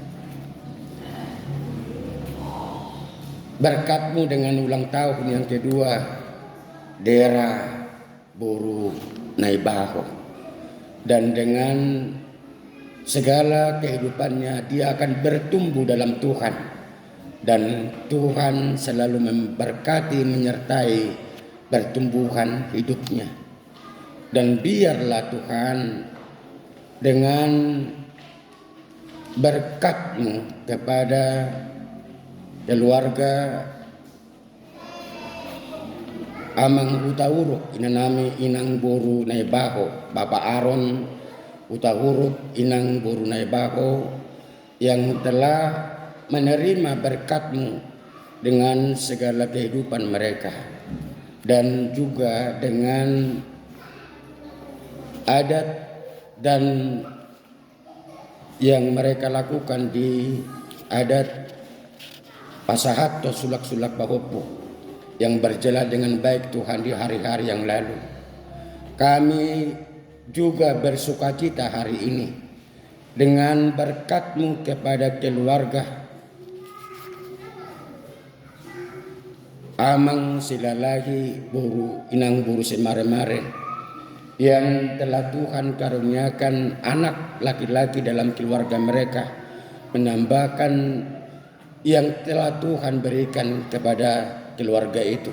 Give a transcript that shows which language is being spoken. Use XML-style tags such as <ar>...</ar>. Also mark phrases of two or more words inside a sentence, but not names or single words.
<id>berkat-Mu dengan ulang tahun yang kedua, Dera, Boru, Naibaho, dan dengan segala kehidupannya dia akan bertumbuh dalam Tuhan, dan Tuhan selalu memberkati menyertai pertumbuhan hidupnya. Dan biarlah Tuhan dengan berkat-Mu kepada keluarga Amang Hutahuruk Inanami Inang Boru Naibaho, Bapak Aron Hutahuruk Inang Boru Naibaho, yang telah menerima berkat-Mu dengan segala kehidupan mereka, dan juga dengan adat dan yang mereka lakukan di adat Pasahat atau sulak-sulak Bahopo yang berjalan dengan baik Tuhan di hari-hari yang lalu. Kami juga bersukacita hari ini dengan berkat-Mu kepada keluarga Amang Silalahi Boru Inang Boru Semare-mare, yang telah Tuhan karuniakan anak laki-laki dalam keluarga mereka, menambahkan yang telah Tuhan berikan kepada keluarga itu.</id>